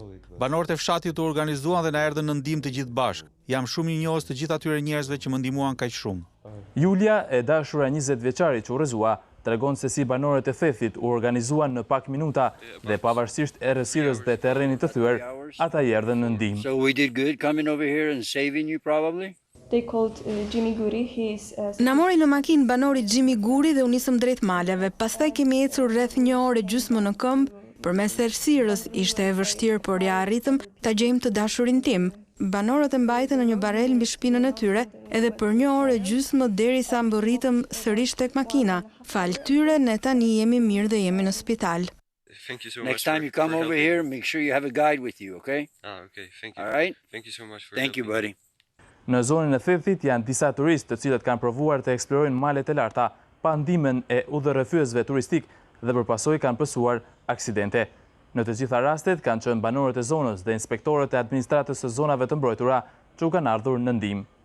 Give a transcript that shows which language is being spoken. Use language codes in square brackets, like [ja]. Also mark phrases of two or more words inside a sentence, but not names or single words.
[sq] Banorët e fshatit u organizuan dhe na erdhën në ndihmë të gjithë bashkë. Jam shumë i njohës të gjithë atyre njerëzve që më ndihmuan kaq shumë. Julia, e dashura 20 vjeçari që u rrëzua, tregon se si banorët e Thethit u organizuan në pak minuta dhe pavarësisht errësirës dhe terrenit të thyer, ata i erdhën në ndihmë. [en] So we did good coming over here and saving you probably. [sq] Na mori në makinë banori Jimmy Guri dhe u nisëm drejt maleve. Pastaj kemi ecur rreth 1 orë gjysmë në këmbë. Përmes errësirës ishte e vështirë, por ja arritëm ta gjejmë të dashurin tim. Banorët e mbajtën në një barel mbi shpinën e tyre, edhe për 1 orë gjysmë derisa mbërritëm sërish tek makina. Fal tyre, ne tani jemi mirë dhe jemi në spital. [en] Next time you come over here, make sure you have a guide with you, okay? Okay, thank you. All right? Thank you so much for Thank you, buddy. [sq] Në zonën e Thethit janë disa turistë të cilët kanë provuar të eksplorojnë malet e larta pa ndihmën e udhërrëfyesve turistik dhe përpasoj kanë pësuar aksidente. Në të gjitha rastet kanë qenë banorët e zonës dhe inspektorët e administratës së zonave të mbrojtura që u kanë ardhur në ndihmë.